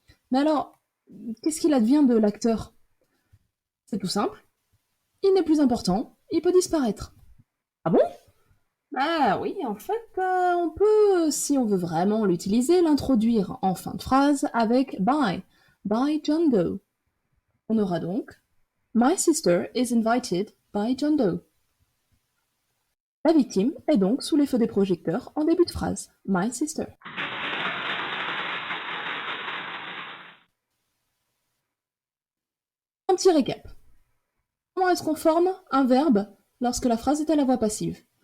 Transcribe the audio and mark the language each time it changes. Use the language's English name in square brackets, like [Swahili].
[French] Mais alors, qu'est-ce qu'il advient de l'acteur? C'est tout simple. Il n'est plus important, il peut disparaître. Ah bon? Ah oui, en fait, on peut, si on veut vraiment l'utiliser, l'introduire en fin de phrase avec [English] by John Doe. [French] On aura donc [English] My sister is invited by John Doe. [French] La victime est donc sous les feux des projecteurs en début de phrase. [English] My sister. [French] Un petit récap. Comment est-ce qu'on forme un verbe lorsque la phrase est à la voix passive?